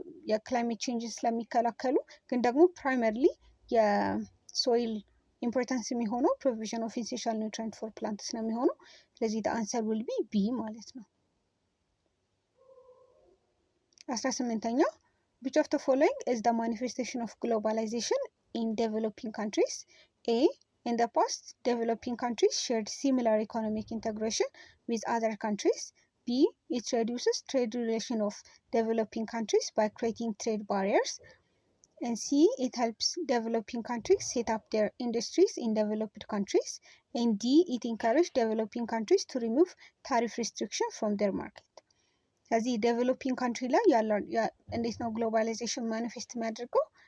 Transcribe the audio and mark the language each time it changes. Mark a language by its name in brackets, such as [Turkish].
[Amharic] የክላይሜት ቼንጅን ስለሚከላከሉ። ግን ደግሞ ፕራይመርሊ የሶይል ኢምፖርታንስ የሚሆነው ፕሮቪዥን ኦፍ ኢሴንሻል ኒውትሪየንት ፎር ፕላንትስ ነው የሚሆነው። ስለዚህ አንሰር ዊል ቢ ቢ ማለት ነው። 18ኛው [English] which of the following is the manifestation of globalization in developing countries? A in the past developing countries shared similar economic integration with other countries. B it reduces trade relation of developing countries by creating trade barriers. And C it helps developing countries set up their industries in developed countries. And D it encourages developing countries to remove tariff restriction from their market. [Amharic] ስለዚህ ዴቨሎፒንግ ካንትሪ ላይ እንዴት ነው ግሎባላይዜሽን ማኒፌስት የሚያደርገው?